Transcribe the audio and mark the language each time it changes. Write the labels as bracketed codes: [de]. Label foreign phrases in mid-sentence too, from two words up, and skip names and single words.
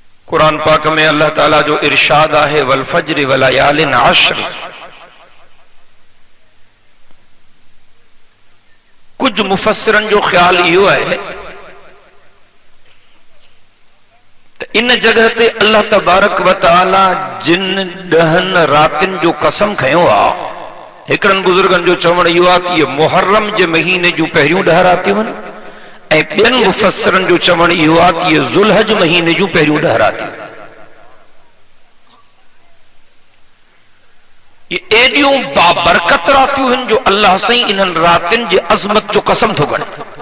[sd] कुरान पाक में [ar] الله تعالى [sd] जो इरशाद आहे [ar] والفجر وليال عشر, [sd] कुछ मुफस्सिरन जो ख्याल इहो है तो इन जगह ते [ar] الله تبارك وتعالى [sd] जिन 10 रातिन जो कसम खयो आ, हिकड़न बुजुर्गन जो चवण इहो आहे कि ये मुहर्रम जे महीने जूं पहिरियों 10 रातियूं आहिनि, ऐं ॿियनि मुफस्सिरन जो चवण इहो आहे कि ये ज़ुल्हज महीने जूं पहिरियों 10 रातियूं। ये एडियूं बाबरकत रातियूं आहिनि जो अल्लाह साईं इन्हनि रातियुनि जे अज़मत जो कसम थो खणे।